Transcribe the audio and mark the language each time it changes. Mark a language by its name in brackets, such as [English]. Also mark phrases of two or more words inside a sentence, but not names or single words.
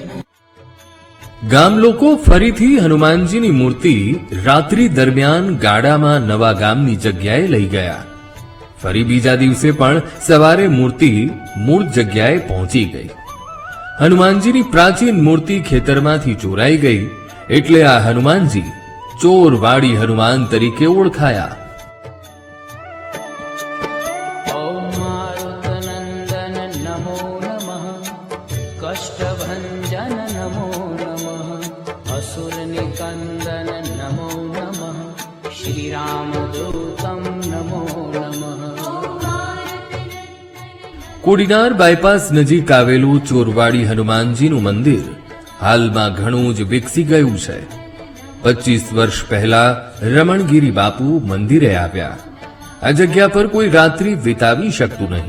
[Gujarati] ગામ લોકો ફરીથી હનુમાનજીની મૂર્તિ રાત્રિ દરમિયાન ગાડામાં નવા ગામની જગ્યાએ લઈ ગયા। ફરી બીજા દિવસે પણ સવારે મૂર્તિ મૂળ જગ્યાએ પહોંચી ગઈ. હનુમાનજીની પ્રાચીન મૂર્તિ ખેતરમાંથી ચોરાઈ ગઈ એટલે આ હનુમાનજી ચોરવાડી હનુમાન તરીકે ઓળખાયા. [Sanskrit] ॐ मारुतनन्दन नमो नमः कष्टभञ्जन नमो नमः असुरनिकन्दन नमो नमः श्रीरामदूतं नमो नमः. [Gujarati] કોડીનાર બાયપાસ નજીક આવેલું ચોરવાડી હનુમાનજીનું મંદિર હાલમાં ઘણું જ વિકસી ગયું છે. 25 વર્ષ પહેલા રમણગીરી બાપુ મંદિરે આવ્યા. આ જગ્યા પર કોઈ રાત્રિ વિતાવી શકતું નહીં.